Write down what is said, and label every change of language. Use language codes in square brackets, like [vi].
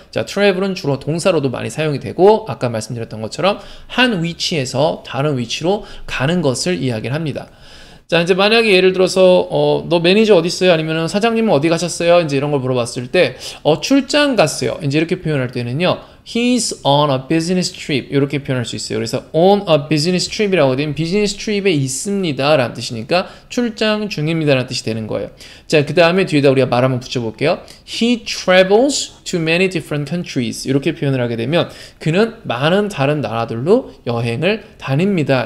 [ko] 자, travel은 주로 동사로도 많이 사용이 되고 아까 말씀드렸던 것처럼 한 위치에서 다른 위치로 가는 것을 이야기를 합니다. 자, 이제 만약에 예를 들어서 너 매니저 어디 있어요? 아니면 사장님은 어디 가셨어요? 이제 이런 걸 물어봤을 때 출장 갔어요. 이제 이렇게 표현할 때는요. [en] He's on a business trip [ko] 이렇게 표현할 수 있어요. 그래서 [en] on a business trip [ko] 이라고 되면 비즈니스 트립에 있습니다 라는 뜻이니까 출장 중입니다 라는 뜻이 되는 거예요. 자, 그 다음에 뒤에다 우리가 말 한번 붙여볼게요. [en] He travels to many different countries [ko] 이렇게 표현을 하게 되면 그는 많은 다른 나라들로 여행을 다닙니다.